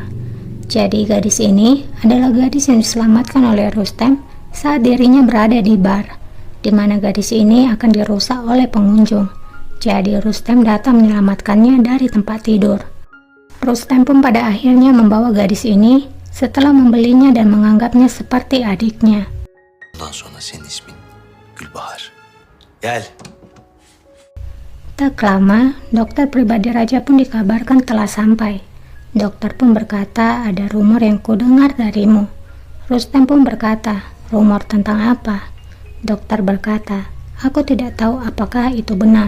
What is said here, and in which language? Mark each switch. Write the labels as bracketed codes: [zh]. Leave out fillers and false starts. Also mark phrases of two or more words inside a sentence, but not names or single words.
[id] Jadi gadis ini adalah gadis yang diselamatkan oleh Rustem saat dirinya berada di bar, di mana gadis ini akan dirusak oleh pengunjung. Jadi Rustem datang menyelamatkannya dari tempat tidur. Rustem pun pada akhirnya membawa gadis ini setelah membelinya dan menganggapnya seperti adiknya. [tr] Bundan sonra senin ismin Gülbahar. Gel. [id] Tak lama, dokter pribadi raja pun dikabarkan telah sampai. Dokter pun berkata, ada rumor yang kudengar darimu. Rustem pun berkata, rumor tentang apa? Dokter berkata, aku tidak tahu apakah itu benar.